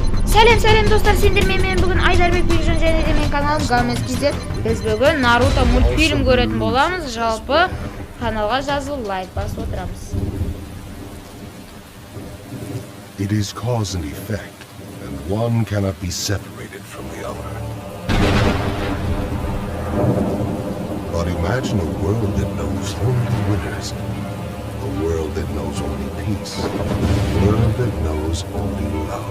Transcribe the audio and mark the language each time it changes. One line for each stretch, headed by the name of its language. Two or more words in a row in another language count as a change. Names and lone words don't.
Kazakh: Сәлем достар, сендермен бүгін Айдарбек Бекжан және де менің каналым Гамес Кизет. Біз бүгін Naruto мультфильм көретін боламыз. Жалпы каналға жазылып лайк басып отырамыз.
English: It is cause and effect, and one cannot be separated from the other. But imagine a world that knows only winners, a world that knows only peace, a world that knows only love.